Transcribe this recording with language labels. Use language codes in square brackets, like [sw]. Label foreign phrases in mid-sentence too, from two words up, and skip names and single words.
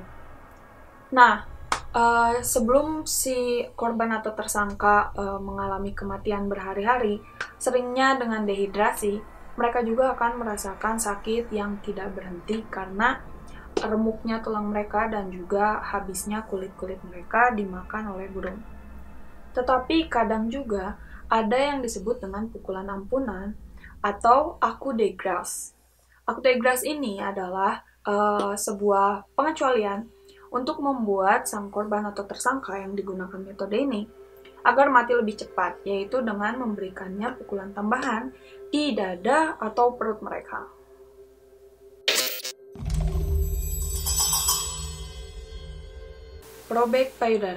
[id] Nah, sebelum si korban atau tersangka mengalami kematian berhari-hari, seringnya dengan dehidrasi, mereka juga akan merasakan sakit yang tidak berhenti karena remuknya tulang mereka dan juga habisnya kulit-kulit mereka dimakan oleh burung. Tetapi kadang juga ada yang disebut dengan pukulan ampunan atau [fr] coup de grâce. Coup de grâce [id] ini adalah sebuah pengecualian untuk membuat sang korban atau tersangka yang digunakan metode ini agar mati lebih cepat, yaitu dengan memberikannya pukulan tambahan di dada atau perut mereka. Probek payudara.